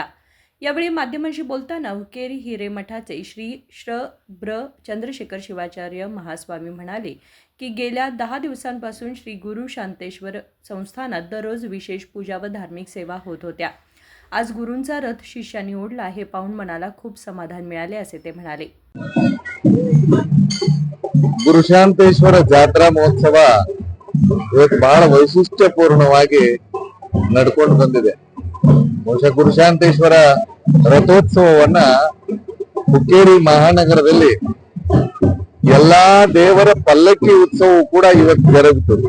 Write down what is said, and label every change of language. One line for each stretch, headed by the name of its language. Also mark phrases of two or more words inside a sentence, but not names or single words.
Marathi: यावेळी माध्यमांशी बोलताना हुक्केरी हिरेमठाचे श्री ब्र चंद्रशेखर शिवाचार्य महास्वामी म्हणाले की गेल्या 10 दिवसांपासून श्री गुरु शांतेश्वर संस्थानात दररोज विशेष पूजा व धार्मिक सेवा होत होत्या। आज गुरूंचा रथ शिष्यांनी ओढला हे पाहून मनाला खूप समाधान मिळाले असे ते म्हणाले।
Kannada: ಗುರು ಶಾಂತೇಶ್ವರ ಜಾತ್ರಾ ಮಹೋತ್ಸವ ಇವತ್ತು ಬಹಳ ವೈಶಿಷ್ಟ್ಯಪೂರ್ಣವಾಗಿ ನಡ್ಕೊಂಡು ಬಂದಿದೆ। ಬಹುಶಃ ಗುರು ಶಾಂತೇಶ್ವರ ರಥೋತ್ಸವವನ್ನ ಹುಕ್ಕೇರಿ ಮಹಾನಗರದಲ್ಲಿ ಎಲ್ಲಾ ದೇವರ ಪಲ್ಲಕ್ಕಿ ಉತ್ಸವವು ಕೂಡ ಇವತ್ತು ಜರುಗುತ್ತದೆ।